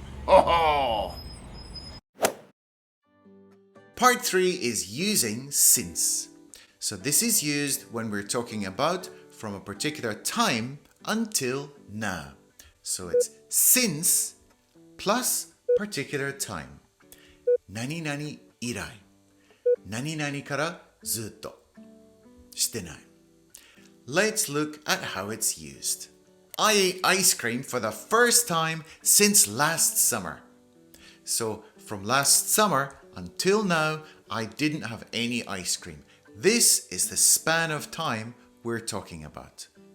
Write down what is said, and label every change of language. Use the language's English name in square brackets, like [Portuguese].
[English] Part 3 is using since. So this is used when we're talking about from a particular time until now. So it's since plus particular time. [Japanese] 何々以来。何々からずっとしてない。 [English] Let's look at how it's used. I ate ice cream for the first time since last summer. So from last summer until now, I didn't have any ice cream. This is the span of time we're talking about.